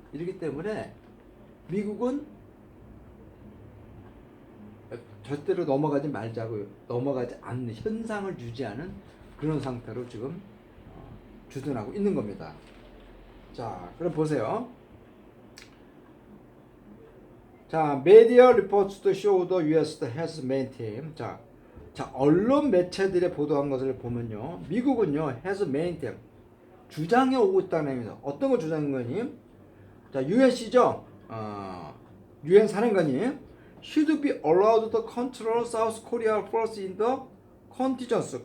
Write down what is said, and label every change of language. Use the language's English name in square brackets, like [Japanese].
[Korean] 이렇기 때문에 미국은 절대로 넘어가지 않는 현상을 유지하는 그런 상태로 지금 주둔하고 있는 겁니다. 자, 그럼 보세요. [English] 자, media reports to show the U.S. has maintained. [Korean] 자, 언론 매체들의 보도한 것을 보면요, 미국은요, [English] has maintained, [Korean] 주장해 오고 있다는 얘기입니다. 어떤 걸 주장한 거니? 자, UNC죠. UN 사령관이 [English] should be allowed to control South Korea force in the contingency.